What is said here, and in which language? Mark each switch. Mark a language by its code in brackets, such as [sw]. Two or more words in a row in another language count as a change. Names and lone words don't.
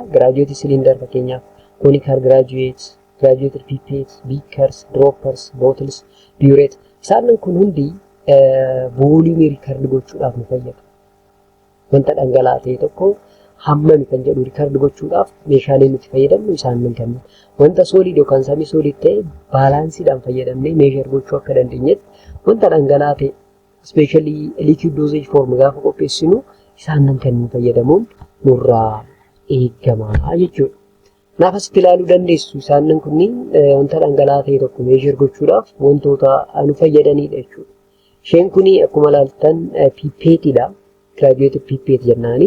[en] Graduate cylinder fakkeenyaaf conical graduates, graduated pipettes, beakers, droppers, bottles, burette. [om] Isaan kun hundi [en] volume record [om] gochuudhaaf nu fayyada. Wanta dhangala'aa ta'e tokko hammami kan jedhu record gochuudhaaf meeshaalee nuti fayyadamnu isaan kanneen. Wanta solid yookaan [en] semi solid [om] ta'e baalaansiidhaan fayyadamnee measure gochuu akka dandeenyetti wanta dhangala'aa ta'e [en] especially liquid dosage form [om] gaafa qopheessinu isaan kanneen fayyadamuun nurraa eegama jechuudha. Naafas ilaaluu dandeessu isaan kunniin wanta dhangala'aa ta'e tokko meeshir gochuudhaaf wantoota nu fayyadanidha jechuudha. Isheen kuni akkuma ilaaltan pipeetidha. [en] Graduated pipet [om] jennaani.